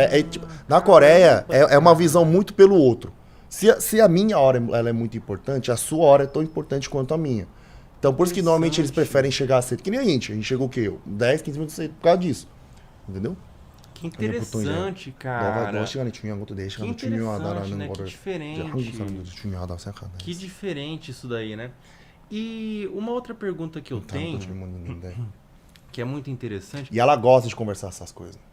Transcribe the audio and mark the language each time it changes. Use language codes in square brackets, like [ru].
[pt] Tipo, na Coreia, é uma visão muito pelo outro. Se a minha hora ela é muito importante, a sua hora é tão importante quanto a minha. Então, por isso que normalmente eles preferem chegar cedo. Que nem a gente chegou o quê? 10, 15 minutos cedo por causa disso. Entendeu? Que interessante, cara. [ko] 너 시간이 중요한 것도 내 시간이 중요하다라는 [pt] né? [ko] 거를 이제 한국 사람들도 중요하다고 생각하네. [pt] Que diferente isso daí, né? E uma outra pergunta que eu tenho, que é muito interessante. E ela gosta de conversar essas coisas.